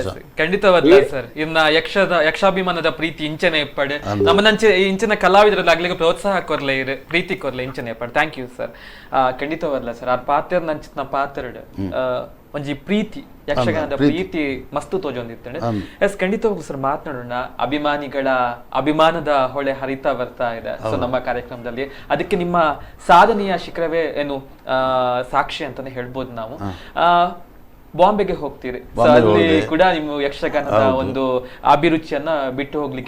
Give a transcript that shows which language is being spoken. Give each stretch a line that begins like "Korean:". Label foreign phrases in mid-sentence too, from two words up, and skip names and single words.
Tulu: ಖಂಡಿತವಾದ ಸರ್ ಇನ್ನ ಯಕ್ಷಾಭಿಮಾನದ ಪ್ರೀತಿ ಇಂಚನೆ ಇಪ್ಪಡೆ ನಮ್ಮನಂಚೆ ಇಂಚಿನ ಕಲಾವಿದರಲ್ಲಿ ಆಗ್ಲಿಕ್ಕೆ ಪ್ರೋತ್ಸಾಹ ಕೊರ್ಲೆ ಪ್ರೀತಿ ಕೊರ್ಲೆ ಇಂಚನೆ ಇಪ್ಪಡೆ.
English: thank you sir.
Tulu: ಖಂಡಿತವಾದಲ್ಲ ಸರ್ ಆ ಪಾತ್ರ ನಂಚಿನ ಪಾತ್ರಡ್ ಒಂಜಿ ಪ್ರೀತಿ ಯಕ್ಷಗಾನದ ಪ್ರೀತಿ ಮಸ್ತು ತೋಜೊಂದಿರ್ತೇನೆ.
Kannada: ಎಸ್ ಖಂಡಿತವಾಗೂ ಸರ್ ಮಾತನಾಡೋಣ. ಅಭಿಮಾನಿಗಳ ಅಭಿಮಾನದ ಹೊಳೆ ಹರಿತಾ ಬರ್ತಾ ಇದೆ ಸೊ ನಮ್ಮ ಕಾರ್ಯಕ್ರಮದಲ್ಲಿ. ಅದಕ್ಕೆ ನಿಮ್ಮ ಸಾಧನೆಯ ಶಿಖರವೇ ಏನು ಸಾಕ್ಷಿ ಅಂತಾನೆ ಹೇಳ್ಬೋದು ನಾವು. ಬಾಂಬೆಗೆ ಹೋಗ್ತೀರಿ, ಅಲ್ಲಿ ಕೂಡ ನೀವು ಯಕ್ಷಗಾನದ ಒಂದು ಅಭಿರುಚಿಯನ್ನ ಬಿಟ್ಟು ಹೋಗ್ಲಿಕ್ಕೆ